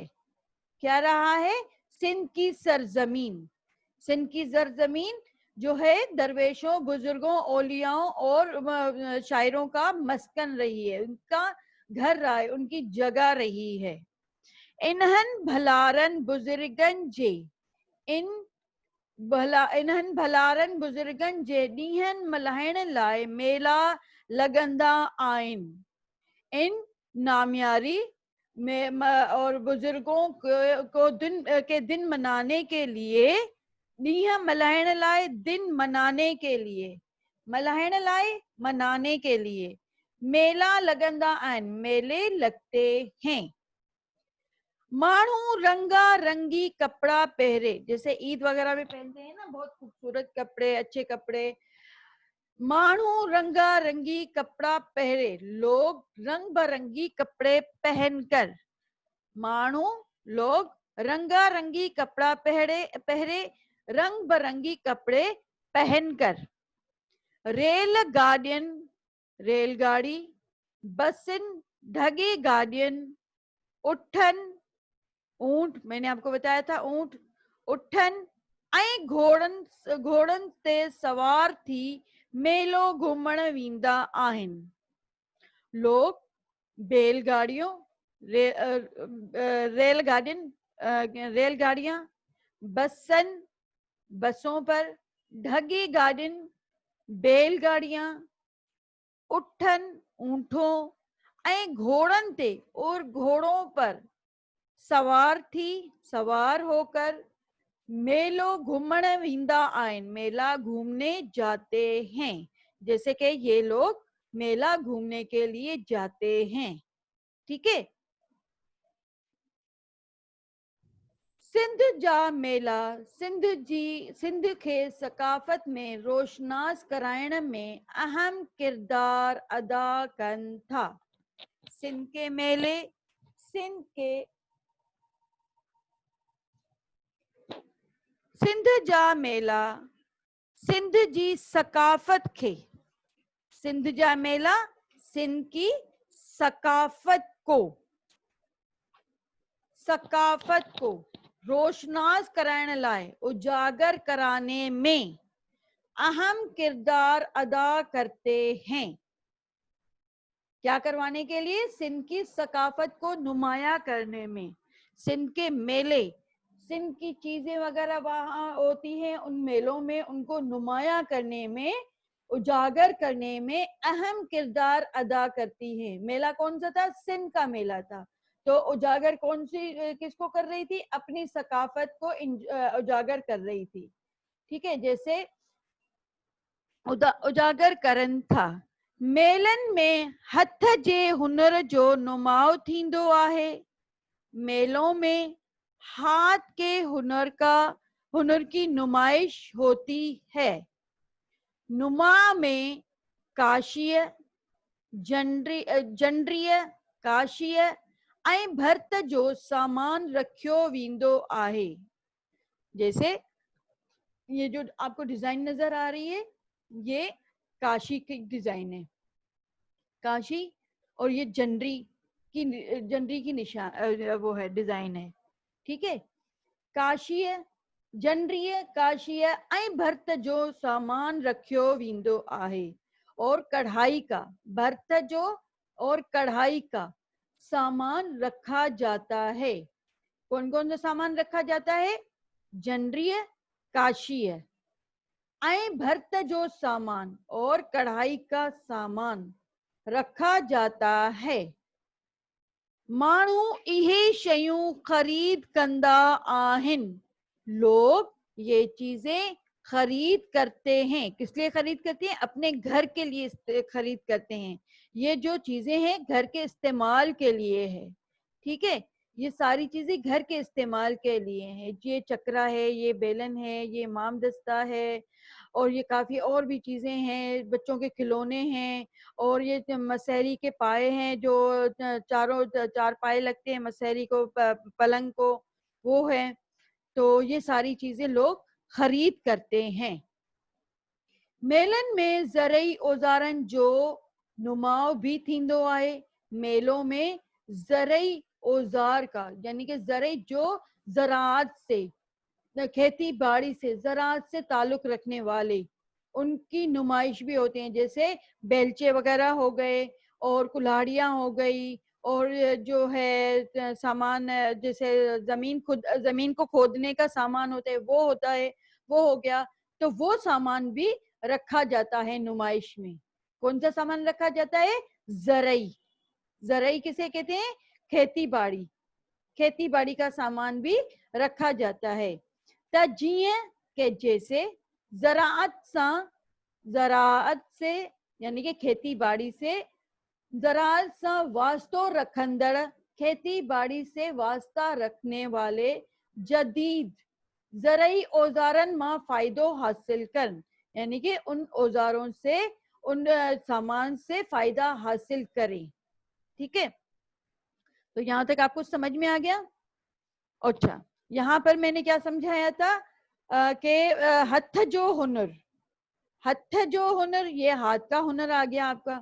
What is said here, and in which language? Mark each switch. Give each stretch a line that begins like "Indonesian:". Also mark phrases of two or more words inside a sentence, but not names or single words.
Hindi: क्या रहा है? सिंध की सरजमीन। सिंध की सरजमीन जो है दरवेशों, बुजुर्गों, औलियाओं और शायरों का मस्कन रही है, उनका घर रहा है, उनकी जगह रही है।
Sindhi: इन्हन भलारन बुजुर्गन जे इन्हन भलारन बुजुर्गन जे ॾींहंनि मल्हाइण लाइ मेला लॻंदा आहिनि।
Hindi: इन नामियारी में और बुजुर्गों के दिन मनाने के लिए,
Sindhi: ॾींहं मल्हाइण लाइ,
Hindi: दिन मनाने के लिए,
Sindhi: मल्हाइण लाइ
Hindi: मनाने के लिए
Sindhi: मेला लॻंदा आहिनि,
Hindi: मेले लगते हैं।
Sindhi: मानू रंगा रंगी कपड़ा पहरे,
Hindi: जैसे ईद वगैरह में पहनते हैं ना बहुत खूबसूरत कपड़े, अच्छे कपड़े।
Sindhi: मानू रंगा रंगी कपड़ा पहरे,
Hindi: लोग रंग बिरंगी कपड़े पहनकर
Sindhi: माण्हू लोग रंगारंगी कपड़ा पहरे
Hindi: रंग बिरंगी कपड़े पहनकर
Sindhi: रेलगाड़ी, बसिन, ढगे गाड़ियन, उठन, ऊंट,
Hindi: मैंने आपको बताया था ऊंट,
Sindhi: उठन ऐं घोड़न ते सवार थी मेलो घुमण वेंदा आहिनि।
Hindi: लोग बैलगाड़ियों रेलगाड़ियां, बसों पर, ढगी गाड़ियों, बैलगाड़ियां, उठन ऊंटों
Sindhi: ऐं घोड़न ते
Hindi: और घोड़ों पर सवार होकर
Sindhi: मेलो घूमण वेंदा आहिनि,
Hindi: मेला घूमने जाते हैं। जैसे कि ये लोग मेला घूमने के लिए जाते हैं। ठीक है।
Sindhi: सिंध जा मेला सिंध के सकाफ़त में रोशनास कराइण में अहम किरदार अदा कनि था।
Hindi: सिंध के मेले
Sindhi: सिंध जा मेला सिंध जी सकाफ़त खे, सिंध जा मेला
Hindi: सिंध की सकाफ़त को
Sindhi: रोशनास कराइण लाइ,
Hindi: उजागर कराने में अहम किरदार अदा करते हैं। क्या करवाने के लिए? सिंध की सकाफत को नुमाया करने में। सिंध के मेले, सिंध की चीजें वगैरह वहां होती हैं, उन मेलों में उनको नुमाया करने में, उजागर करने में अहम किरदार अदा करती है। मेला कौन सा था? सिंध का मेला था। तो उजागर कौन सी किसको कर रही थी? अपनी सकाफत को उजागर कर रही थी। ठीक है। जैसे
Sindhi: उजागर करन था। मेलन में हथ जे हुनर जो नुमाओ थींदो आहे।
Hindi: मेलों में हाथ के हुनर की नुमाइश होती है।
Sindhi: नुमा में काशीय, जंड्रीय, काशीय ऐं भर्त जो सामान रखियो वेंदो आहे।
Hindi: जैसे ये जो आपको डिजाइन नजर आ रही है, ये काशी की डिजाइन है। काशी और ये जंडरी की निशान वो है, डिजाइन है। ठीक है।
Sindhi: काशीय, जंडरीय, काशीय ऐं भर्त जो सामान रखियो वेंदो आहे।
Hindi: और कढ़ाई का,
Sindhi: भर्त जो
Hindi: और कढ़ाई का सामान रखा जाता है। कौन कौन सा सामान रखा जाता है?
Sindhi: जंडरीय, काशीय ऐं भर्त जो सामान
Hindi: और कढ़ाई का सामान रखा जाता है।
Sindhi: माण्हू इहे शयूं खरीद कंदा आहिनि।
Hindi: लोग ये चीजें खरीद करते हैं। किस लिए खरीद करते हैं? अपने घर के लिए खरीद करते हैं। ये जो चीजें हैं घर के इस्तेमाल के लिए है। ठीक है। ये सारी चीजें घर के इस्तेमाल के लिए हैं। ये चक्रा है, ये बेलन है, ये मामदस्ता है, और ये काफी और भी चीजें हैं। बच्चों के खिलौने हैं, और ये मसहरी के पाए हैं, जो चार पाए लगते हैं मसहरी को, पलंग को, वो है। तो ये सारी चीजें लोग खरीद करते हैं।
Sindhi: मेलन में ज़रई औज़ारनि जो नुमाओ भी थींदो आहे।
Hindi: मेलों में ज़रई औज़ार का, यानी कि ज़रई जो ज़राअत से, खेती बाड़ी से, ज़राअत से ताल्लुक रखने वाले, उनकी नुमाइश भी होते हैं। जैसे बेलचे वगैरह हो गए, और कुल्हाड़ियाँ हो गई, और जो है सामान, जैसे जमीन को खोदने का सामान होता है, वो होता है, वो हो गया। तो वो सामान भी रखा जाता है नुमाइश में। कौन सा सामान रखा जाता है? ज़रई। ज़रई किसे कहते हैं? खेती बाड़ी का सामान भी रखा जाता है।
Sindhi: त जीअं के
Hindi: जैसे ज़राअत से, यानी कि खेती बाड़ी से,
Sindhi: ज़राअत सां वास्तो रखंदड़,
Hindi: खेती बाड़ी से वास्ता रखने वाले
Sindhi: जदीद ज़रई औज़ारनि मां फायदो हासिल करन,
Hindi: यानी कि उन औजारों से, उन सामान से फायदा हासिल करें। ठीक है। तो यहाँ तक आपको समझ में आ गया? अच्छा, यहाँ पर मैंने क्या समझाया था कि
Sindhi: हथ जो हुनर, हथ जो हुनर,
Hindi: ये हाथ का हुनर आ गया आपका।